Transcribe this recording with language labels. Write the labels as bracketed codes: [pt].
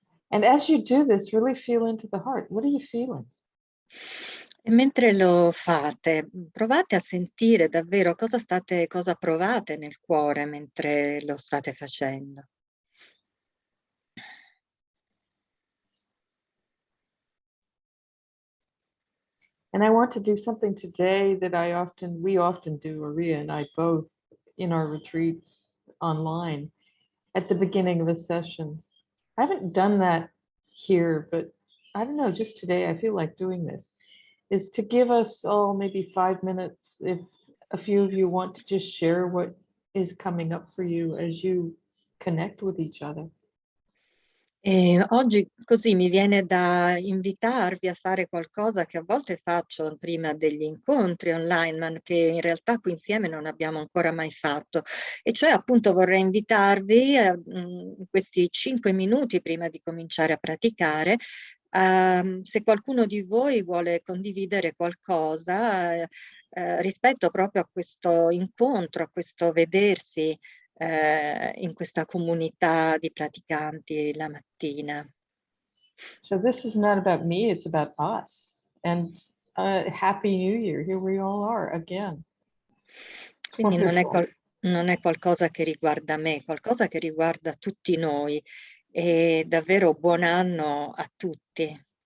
[en] And as you do this, really feel into the heart. What are you feeling? [it] E mentre lo fate, provate a sentire davvero cosa provate nel cuore mentre lo state facendo. [en] And I want to do something today that we often do, Ayya and I both, in our retreats online at the beginning of a session. I haven't done that here, but I don't know, just today I feel like doing this, is to give us all maybe 5 minutes, if a few of you want to just share what is coming up for you as you connect with each other. [it] E oggi così mi viene da invitarvi a fare qualcosa che a volte faccio prima degli incontri online, ma che in realtà qui insieme non abbiamo ancora mai fatto. E cioè appunto vorrei invitarvi in questi 5 minuti prima di cominciare a praticare, se qualcuno di voi vuole condividere qualcosa rispetto proprio a questo incontro, a questo vedersi in questa comunità di praticanti la mattina. [en] So this is not about me, it's about us. And Happy New Year, here we all are again. [it] Quindi non è qualcosa che riguarda me, è qualcosa che riguarda tutti noi. E davvero buon anno a tutti.